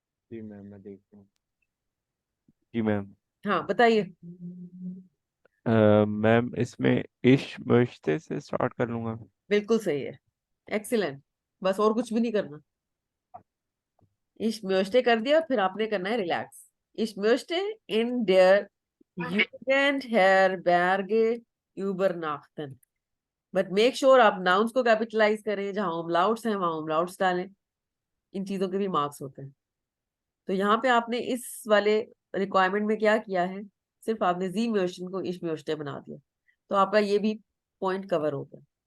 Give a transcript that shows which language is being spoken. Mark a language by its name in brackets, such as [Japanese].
[Hindi] जी ma'am, मैं देख रहा हूँ। जी मैम। हाँ, बताइए। मैम, इसमें इश मुश्ते से स्टार्ट कर लूंगा। बिल्कुल सही है, एक्सीलेंट। बस और कुछ भी नहीं करना। [German] Ich möchte [Hindi] कर दिया, फिर आपने करना है relax. [German] Ich möchte in der Jugend Herberge übernachten। [Hindi] But make sure आप नाउन्स को कैपिटलाइज करें, जहां umlauts हैं वहां umlauts डालें। इन चीजों के भी मार्क्स होते हैं। तो यहाँ पे आपने इस वाले रिक्वायरमेंट में क्या किया है, सिर्फ आपने जी म्योशन को [German] ich möchte [Hindi] बना दिया, तो आपका ये भी पॉइंट कवर हो गया।